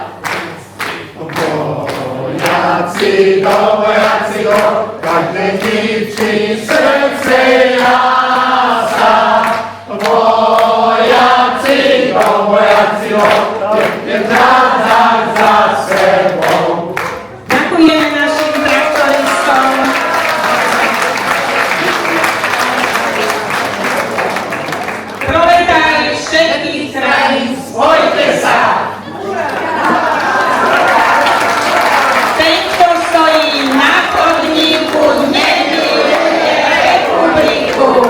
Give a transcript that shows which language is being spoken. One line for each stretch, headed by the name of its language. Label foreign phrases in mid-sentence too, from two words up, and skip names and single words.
Czech: Vojáci jdou, každé dívčí srdce jása. Vojáci jdou, pěkně ráda za sebou.
Slovak: Ďakujeme našim traktoristom. Proletári všetkých krajín, spojte sa! Ten, kto stojí na chodníku, nemiluje republiku.